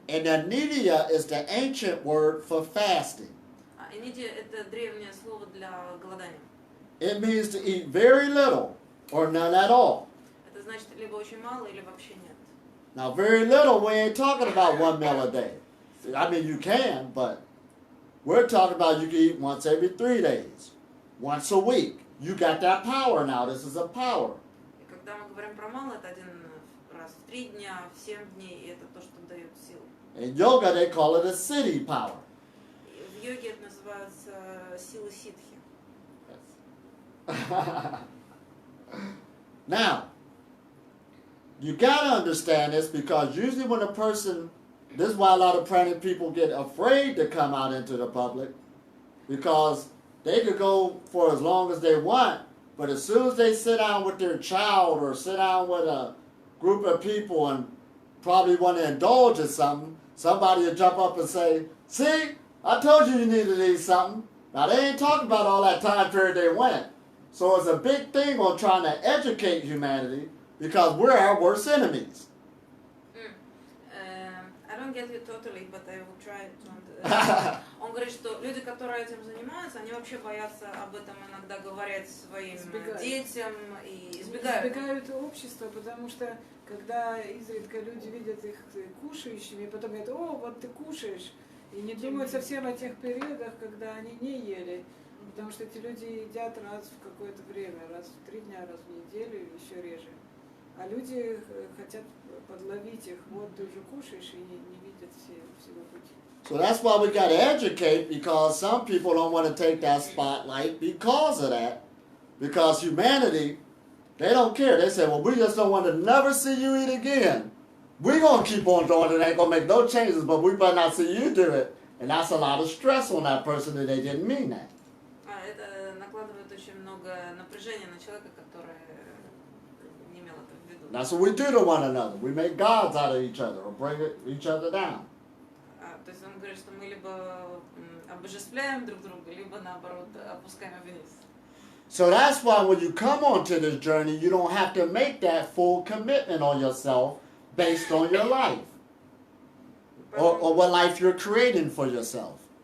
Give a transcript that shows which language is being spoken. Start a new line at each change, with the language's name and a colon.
English: And anedia is the ancient word for fasting.
Russian: Энидия – это древнее слово для голодания.
English: It means to eat very little or none at all.
Russian: Это значит либо очень мало, или вообще нет.
English: Now, very little, we ain't talking about 1 meal a day. I mean, you can, but we're talking about you can eat once every 3 days, once a week. You got that power now. This is a power.
Russian: И когда мы говорим про мало, это один раз в 3 дня, в 7 дней, и это то, что дает силу.
English: In yoga, they call it a city power.
Russian: В йоге это называется сила ситхи.
English: Now, you got to understand this because usually when a person, this is why a lot of pregnant people get afraid to come out into the public because they could go for as long as they want, but as soon as they sit down with their child or sit down with a group of people and probably want to indulge in something, somebody will jump up and say, see, I told you needed to eat something. Now, they ain't talking about all that time period they went. So it's a big thing on trying to educate humanity because we're our worst enemies. I don't get you totally, but I will try to.
Russian: Он говорит, что люди, которые этим занимаются, они вообще боятся об этом иногда говорить своим детям и избегают. Избегают общества, потому что когда изредка люди видят их кушающими, и потом говорят, о, вот ты кушаешь, и не думают совсем о тех периодах, когда они не ели. Потому что эти люди едят раз в какое-то время, раз в 3 дня, раз в неделю или еще реже. А люди хотят подловить их, вот ты уже кушаешь, и не видят всего пути.
English: So that's why we got to educate because some people don't want to take that spotlight because of that. Because humanity, they don't care. They say, well, we just don't want to never see you eat again. We're going to keep on doing it. Ain't going to make no changes, but we better not see you do it. And that's a lot of stress on that person that they didn't mean that.
Russian: Это накладывает очень много напряжения на человека, который не имел это в виду.
English: That's what we do to one another. We make gods out of each other or bring each other down.
Russian: То есть он говорит, что мы либо обожествляем друг друга, либо наоборот опускаем вниз.
English: So that's why when you come onto this journey, you don't have to make that full commitment on yourself based on your life or what life you're creating for yourself.